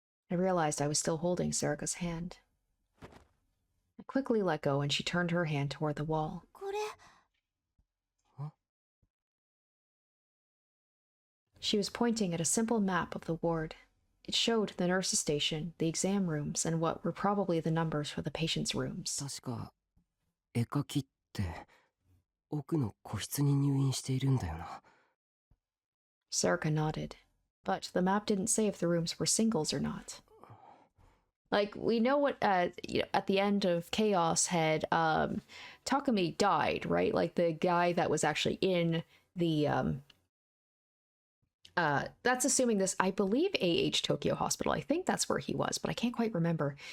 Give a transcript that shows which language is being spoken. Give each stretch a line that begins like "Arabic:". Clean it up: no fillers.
English: I realized I was still holding Sarika's hand. I quickly let go and she turned her hand toward the wall. Huh? She was pointing at a simple map of the ward. It showed the nurse's station, the exam rooms, and what were probably the numbers for the patients' rooms.
Japanese: 確か絵描きって奥の個室に入院しているんだよな。
English: Sarika nodded, but the map didn't say if the rooms were singles or not. Like, we know what, at the end of Chaos had, Takumi died, right? Like, the guy that was actually in the, that's assuming this, I believe, AH Tokyo Hospital. I think that's where he was, but I can't quite remember.